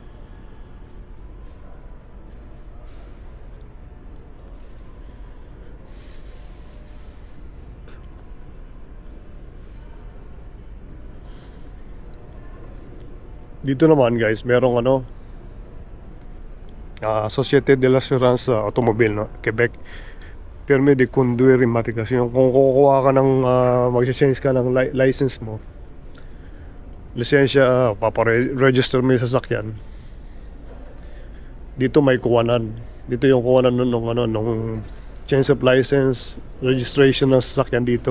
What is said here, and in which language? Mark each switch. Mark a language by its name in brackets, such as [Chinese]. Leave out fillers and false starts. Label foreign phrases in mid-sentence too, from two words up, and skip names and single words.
[Filipino] Dito naman guys, merong ano, Société de l'Assurance Automobile, no? Quebec. [French] Permis de conduire immatriculation. [Filipino] Yung kung kukuha ka ng mag-change ka ng license mo, lisensya, paparegister mo yung sasakyan. Dito may kuwanan. Dito yung kuwanan nung [English] change of license, [Filipino] registration ng sasakyan dito.